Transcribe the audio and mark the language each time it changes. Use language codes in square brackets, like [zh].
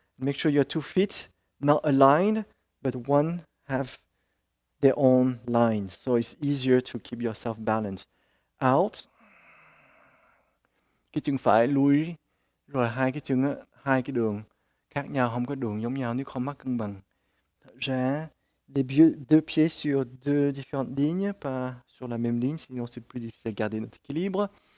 [en] Make sure your 2 feet not aligned, but one have their own lines. So it's easier to keep yourself balanced. Out. [vi] Cái chân phải lùi, rồi hai cái chân, hai cái đường khác nhau, không có đường giống nhau nếu không mất cân bằng. Thở ra. [fr] Les 2 pieds sur 2 différentes lignes, pas sur la même ligne, sinon c'est plus difficile de garder notre équilibre.